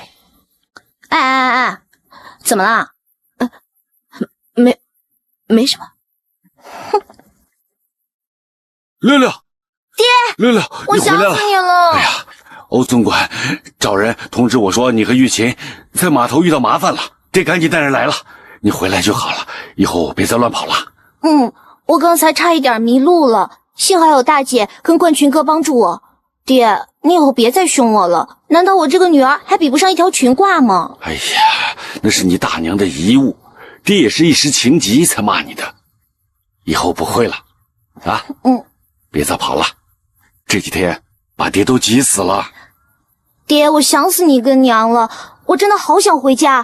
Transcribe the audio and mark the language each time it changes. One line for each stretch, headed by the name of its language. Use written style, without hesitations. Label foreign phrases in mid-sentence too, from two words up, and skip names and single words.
Chinese: 哎，怎麼了？没什麼。哼。六六，爹，六六，我想死你了。哎呀，欧总管找人通知我說你和玉琴在碼頭遇到麻煩了，得趕緊帶人來了。你回來就好了，以後別再亂跑了。我剛才差一點迷路了，幸好有大姐跟冠群哥幫助我。爹，你以後別再凶我了，難道我這個女兒還比不上一條裙褂嗎？哎呀，那是你大娘的遺物，爹也是一時情急才罵你的，以後不會了啊。別再跑了，這幾天把爹都急死了。爹，我想死你跟娘了，我真的好想回家。